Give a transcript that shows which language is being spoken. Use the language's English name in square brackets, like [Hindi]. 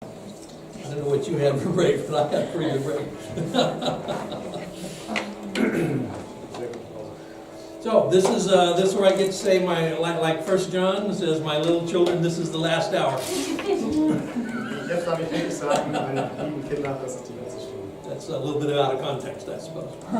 [English] don't know what you had for break, but I had a pretty good break. So this is where I get to say my like 1 John says, "My little children, this is the last hour." [German] Jetzt darf ich wirklich sagen, meine lieben Kinder, das ist die letzte Stunde. [English] That's a little bit out of context, I suppose.